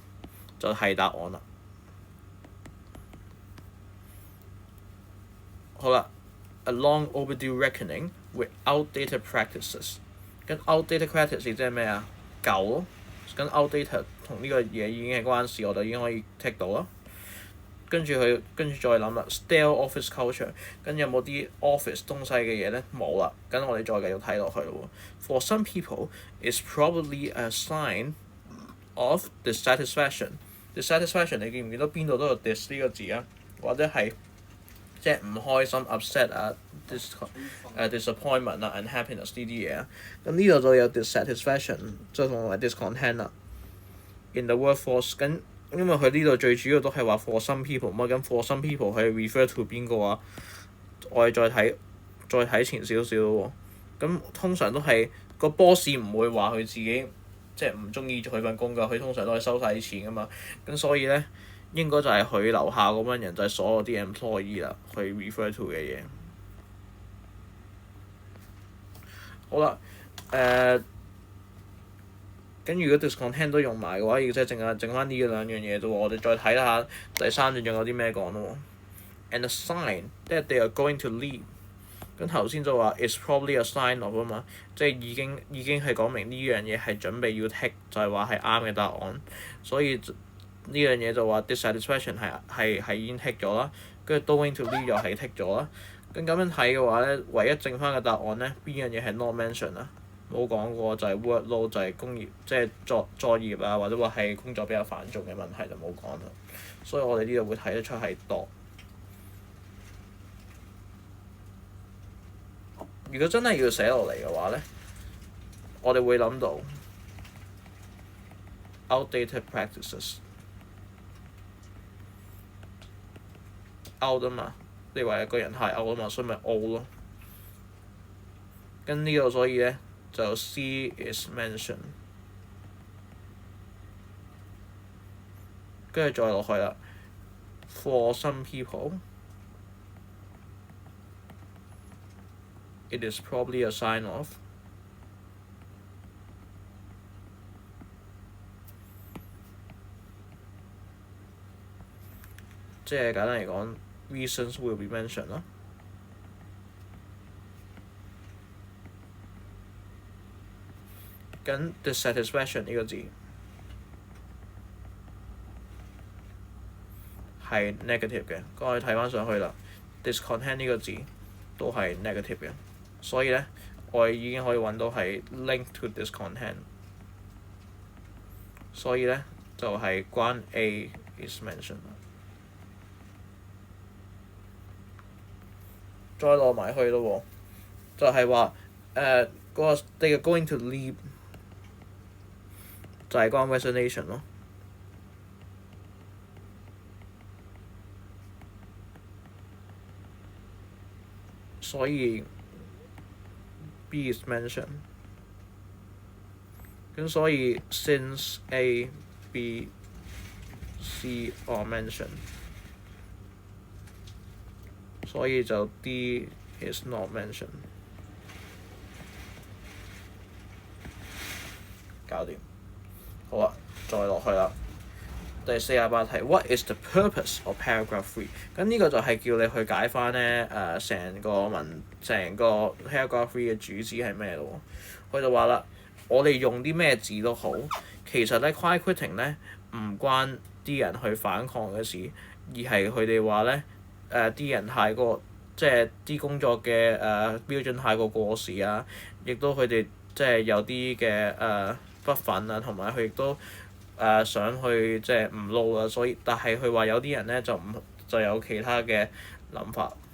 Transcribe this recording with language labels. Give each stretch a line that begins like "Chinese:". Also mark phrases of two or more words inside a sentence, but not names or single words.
Cantonese: 就係答案啦。好啦 ，
English: a long overdue reckoning with outdated practices。
Cantonese: 跟
English: outdated practice
Cantonese: 即係咩啊？舊咯。跟 outdated 同呢個嘢已經係關事，我就已經可以 tick 到啦。跟住再諗啦 ，
English: stale office culture，
Cantonese: 跟住有冇啲 office 東西嘅嘢咧？冇啦。咁我哋再繼續睇落去咯喎。
English: For some people, it's probably a sign of dissatisfaction。
Cantonese: dissatisfaction 你見唔見到邊度都有 dis 呢個字啊？或者係即係唔開心 upset 啊disappointment 啊 unhappiness 呢啲嘢啊。咁呢度就有 dissatisfaction 即係同埋 discontent 啦。
English: in the workforce
Cantonese: 咁，因為佢呢度最主要都係話
English: for some people
Cantonese: 嘛，咁
English: for some people
Cantonese: 係
English: refer to
Cantonese: 邊個啊？我哋再睇前少少喎。咁通常都係個 boss 唔會話佢自己即係唔中意做佢份工㗎，佢通常都係收晒啲錢㗎嘛。咁所以咧應該就係佢樓下嗰班人就係所有啲 employee 啦，佢
English: refer to
Cantonese: 嘅嘢。好啦，咁如果 discontent 都用埋嘅話，亦即係剩翻呢兩樣嘢啫喎。我哋再睇下第三段仲有啲咩講咯喎。
English: And a sign that they are going to leave。
Cantonese: 咁頭先就話
English: it's probably a sign of
Cantonese: 啊嘛，即係已經係講明呢樣嘢係準備要 tick，就係話係啱嘅答案。所以呢樣嘢就話 dissatisfaction 係已經 tick 咗啦，跟住
English: going to leave
Cantonese: 又係 tick 咗啦。咁樣睇嘅話咧，唯一剩翻嘅答案咧，邊樣嘢係
English: not mention
Cantonese: 啊？冇講過就係 workload 就係工業，即係作業啊，或者話係工作比較繁重嘅問題就冇講啦。所以我哋呢度會睇得出係度。如果真係要寫落嚟嘅話咧，我哋會諗到
English: outdated practices。
Cantonese: out 啊嘛，你話一個人太 out 啊嘛，所以咪 old 咯。跟呢個所以咧就
English: C is mentioned，
Cantonese: 跟住再落去啦。
English: For some people it is probably a sign of，
Cantonese: 即係簡單嚟講
English: reasons will be mentioned
Cantonese: 啦。咁 dissatisfaction 呢個字係 negative 嘅，咁我哋睇翻上去啦。discontent 呢個字都係 negative 嘅，所以咧我哋已經可以揾到係
English: link to discontent，
Cantonese: 所以咧就係關
English: A is mentioned。
Cantonese: 再落埋去咯喎，就係話嗰個
English: they are going to leave
Cantonese: 就係關 resignation 咯。
English: 所以 B is mentioned，
Cantonese: 咁所以
English: since A、B、C are mentioned，
Cantonese: 所以就
English: D is not mentioned。
Cantonese: 搞掂。好啦，再落去啦。第48題
English: ，What is the purpose of paragraph 3？
Cantonese: 咁呢個就係叫你去解翻咧成個 paragraph 3嘅主旨係咩咯？佢就話啦，我哋用啲咩字都好，其實咧
English: quiet quitting
Cantonese: 咧唔關啲人去反抗嘅事，而係佢哋話咧啲人太過即係啲工作嘅標準太過過時啊，亦都佢哋即係有啲嘅不忿啊，同埋佢亦都想去即係唔撈啦，所以但係佢話有啲人咧就有其他嘅諗法。